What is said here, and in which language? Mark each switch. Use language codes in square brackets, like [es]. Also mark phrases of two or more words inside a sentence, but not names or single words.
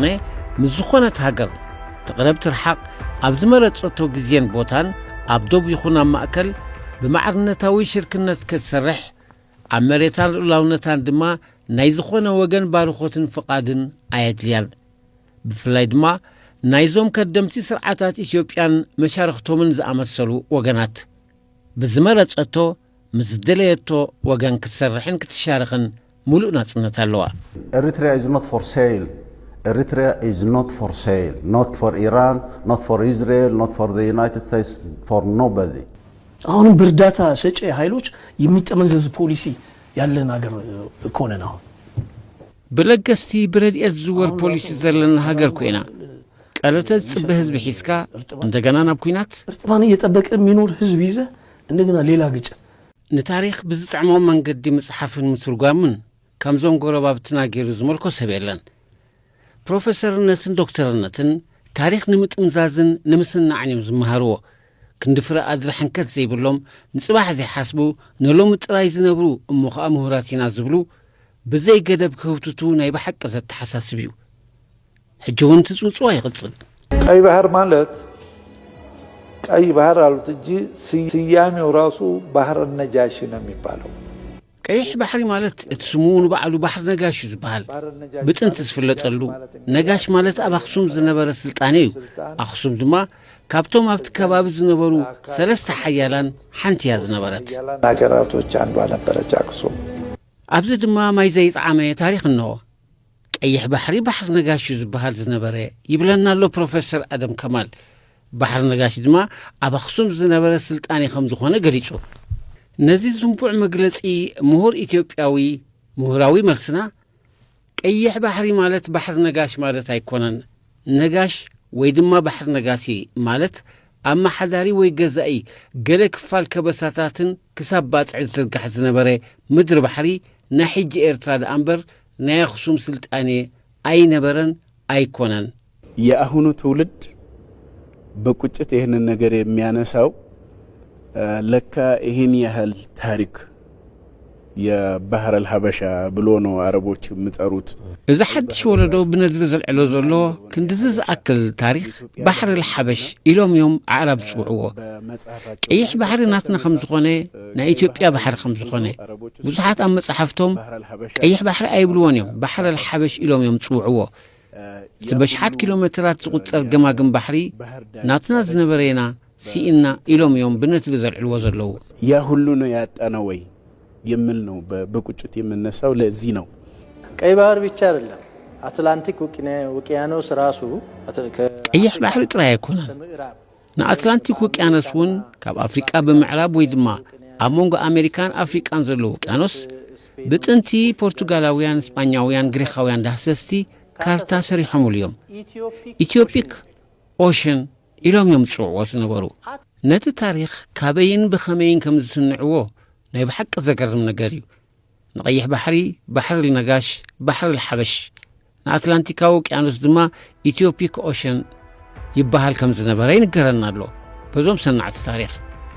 [ti] ምስ ዝኾነት ሃገር ትቕረብ ትርሓቕ ኣብ ዝመረጸቶ ግዜን ቦታን ኣብ ዶብ ይኹን ኣብ ማእከል ብማዕርነታዊ ሽርክነት ክትሰርሕ ኣብ መሬታን ልኡላውነታን ድማ ናይ ዝኾነ ወገን ባርኾትን ፍቓድን ኣየድልያን። ብፍላይ ድማ ናይዞም ከደምቲ ስርዓታት ኢትዮጵያን መሻርክቶምን ዝኣመሰሉ ወገናት ብዝመረጸቶ ምስ ደለየቶ ወገን ክትሰርሕን ክትሻርኽን ሙሉእ ናጽነት ኣለዋ። [en] Eritrea is not for sale. Eritrea is not for sale. Not for Iran, not for Israel, not for the United States, for nobody. [am] አሁንም በእርዳታ ሰጪ ኃይሎች የሚጠመዘዝ ፖሊሲ ያለን ሀገር እኮ ነን። አሁን [ti] ብለገስቲ ብረድኤት ዝወር ፖሊሲ ዘለና ሀገር ኮይና ቀለተት ጽበ ህዝብ ሒስካ እንደገና ናብ ኩናት [am] እርጥባን እየጠበቀ የሚኖር ህዝብ ይዘ እንደገና ሌላ ግጭት [ti] ንታሪክ ብዝጥዕሞም መንገዲ መጽሓፍን ምትርጓምን ከምዞም ጎረባብትና ገይሩ ዝመልኮ ሰብ የለን። ፕሮፌሰርነትን ዶክተርነትን ታሪክ ንምጥምዛዝን ንምስናዕን እዮም ዝመሃርዎ። ክንዲ ፍረ ኣድሪ ሕንከት ዘይብሎም ንጽባሕ ዘይሓስቡ ንሎሚ ጥራይ ዝነብሩ እሞ ከዓ ምሁራት ኢና ዝብሉ ብዘይ ገደብ ክህውትቱ ናይ ብሓቂ ዘተሓሳስብ እዩ። ሕጂ እውን ትጽውጽዋ ይቕጽል። [am] ቀይ ባህር ማለት ቀይ ባህር አሉት እንጂ ስያሜው ራሱ ባህር ነጃሺ ነው የሚባለው። [ti] ቀይሕ ባሕሪ ማለት እቲ ስሙ ንባዕሉ ባሕር ነጋሽ እዩ ዝበሃል ብጥንቲ ዝፍለጠሉ። ነጋሽ ማለት ኣብ ኣኽሱም ዝነበረ ስልጣነ እዩ። ኣኽሱም ድማ ካብቶም ኣብቲ ከባቢ ዝነበሩ ሰለስተ ሓያላን ሓንቲ እያ ዝነበረት። [am] ሃገራቶች አንዷ ነበረች አክሱም። [ti] ኣብዚ ድማ ማይ ዘይጣዕመ ታሪክ እንሆ። ቀይሕ ባሕሪ ባሕር ነጋሽ እዩ ዝበሃል ዝነበረ ይብለና ኣሎ ፕሮፌሰር ኣደም ከማል። ባሕር ነጋሽ ድማ ኣብ ኣኽሱም ዝነበረ ስልጣነ ከም ዝኾነ ገሊጹ። ነዚ ዝንቡዕ መግለጺ ምሁር ኢትዮጵያዊ ምሁራዊ መልስና ቀይሕ ባሕሪ ማለት ባሕር ነጋሽ ማለት ኣይኮነን። ነጋሽ ወይ ድማ ባሕር ነጋሲ ማለት ኣማሓዳሪ ወይ ገዛኢ ገለ ክፋል ከበሳታትን ክሳብ ባጽዒ ዝዝርጋሕ ዝነበረ ምድሪ ባሕሪ ናይ ሕጂ ኤርትራ ደኣ እምበር ናይ ኣኽሱም ስልጣኔ ኣይነበረን ኣይኮነን። [am] የአሁኑ ትውልድ በቁጭት ይህንን ነገር የሚያነሳው ለካ ይህን ያህል ታሪክ የባህር አልሐበሻ ብሎ ነው አረቦች የሚጠሩት። [ti] እዚ ሓድሽ ወለዶ ብነድሪ ዘልዕሎ ዘሎ ክንድዚ ዝኣክል ታሪክ ባሕር አልሐበሽ ኢሎም እዮም ኣዕራብ ዝፅውዕዎ። ቀይሕ ባሕሪ ናትና ከም ዝኾነ ናይ ኢትዮጵያ ባሕሪ ከም ዝኾነ ብዙሓት ኣብ መጽሓፍቶም ቀይሕ ባሕሪ ኣይብልዎን እዮም ባሕር አልሐበሽ ኢሎም እዮም ዝፅውዕዎ። እቲ በሽሓት ኪሎ ሜትራት ዝቝጸር ገማግም ባሕሪ ናትና ዝነበረና ሲኢና ኢሎም እዮም ብነድሪ ዘልዕልዎ ዘለዉ። [am] ያ ሁሉ ነው ያጣነው ወይ የሚል ነው በቁጭት የምነሳው። ለዚህ ነው ቀይ ባህር ብቻ አይደለም አትላንቲክ ውቅያኖስ ራሱ [ti] ቀይሕ ባሕሪ ጥራይ አይኮነን። ንአትላንቲክ ውቅያኖስ እውን ካብ አፍሪቃ ብምዕራብ ወይ ድማ ኣብ መንጎ አሜሪካን አፍሪቃን ዘሎ ውቅያኖስ ብጥንቲ ፖርቱጋላውያን፣ እስጳኛውያን፣ ግሪካውያን ዳህሰስቲ ካርታ ሰሪሖሙሉ እዮም። ኢትዮፒክ ኦሽን ኢሎም እዮም ዝፅውዕዎ ዝነበሩ። ነቲ ታሪክ ካበይን ብኸመይን ከም ዝስንዕዎ ናይ ብሓቂ ዘገርም ነገር እዩ። ንቀይሕ ባሕሪ ባሕር ነጋሽ ባሕር አልሐበሽ ንአትላንቲካዊ ውቅያኖስ ድማ ኢትዮፒክ ኦሽን ይበሃል ከም ዝነበረ ይንገረና ኣሎ በዞም ሰናዕቲ ታሪክ።